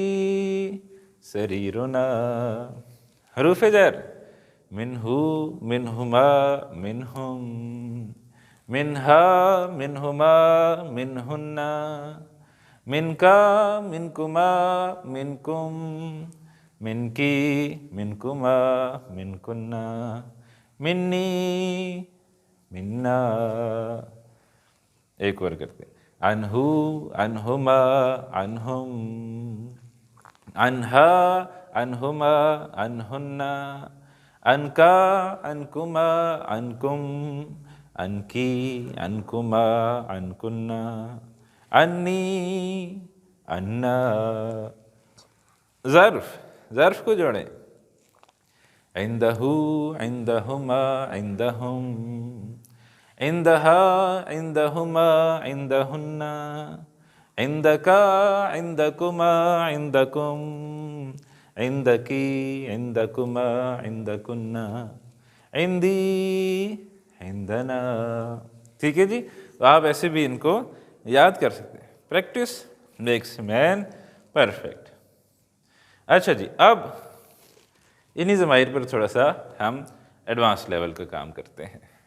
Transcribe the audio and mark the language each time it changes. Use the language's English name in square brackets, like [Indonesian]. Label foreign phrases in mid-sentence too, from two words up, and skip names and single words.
[Arabic] سریرنا حروف جر منہو منہما منہم منہا منہما منہن منکا منکما منکم منکی منکما منکن منی منا. [Urdu] ایک اور کرتے [Arabic] عنہو عنہما عنہم عنہا عنہما عنہن عنکا عنکما عنکم عنکی عنکما عنکن انی عنا. [Urdu] ظرف کو جوڑیں [Arabic] عندہو عندہما عندہم عندہا عندہما عندہن عندکا عندکما عندکم عندکی عندکما عندکن عندی عندنا. [Urdu] ٹھیک ہے جی، تو آپ ایسے بھی ان کو یاد کر سکتے ہیں. [English] Practice makes man perfect. [Urdu] اچھا جی، اب انہی ضمائر پر تھوڑا سا ہم [English] advance level [Urdu] کا کام کرتے ہیں.